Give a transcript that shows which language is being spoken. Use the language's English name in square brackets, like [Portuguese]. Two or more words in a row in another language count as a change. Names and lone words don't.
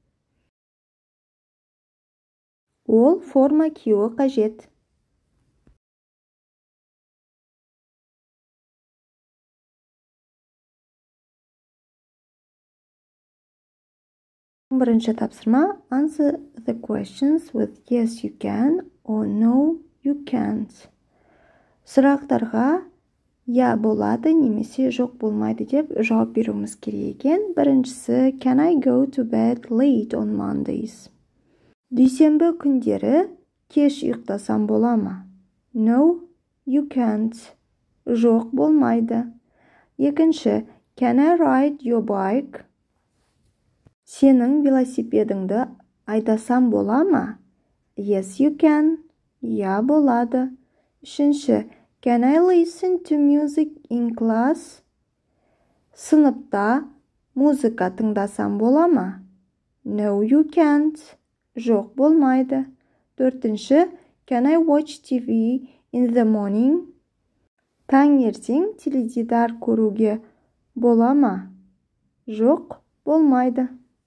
[Kazakh] Ол форма киюі қажет. Бірінші тапсырма. [English] Answer the questions with yes you can or no you can't. [Kazakh] Сұрақтарға я болады немесе жоқ болмайды деп жауап беруіміз керек екен. Біріншісі, [English] can I go to bed late on Mondays? [Kazakh] Дүйсенбі күндері кеш ұйықтасам бола ма? [English] No, you can't. [Kazakh] Жоқ болмайды. Екінші, [English] can I ride your bike? [Kazakh] Сенің велосипедіңді айдасам бола ма? [English] Yes, you can. [Kazakh] Я болады. Үшінші, [English] can I listen to music in class? [Kazakh] Сыныпта музыка тыңдасам бола ма? [English] No, you can't. [Kazakh] Жоқ болмайды. Төртінші, [English] can I watch TV in the morning? [Kazakh] Таңертең теледидар көруге бола ма? Жоқ болмайды.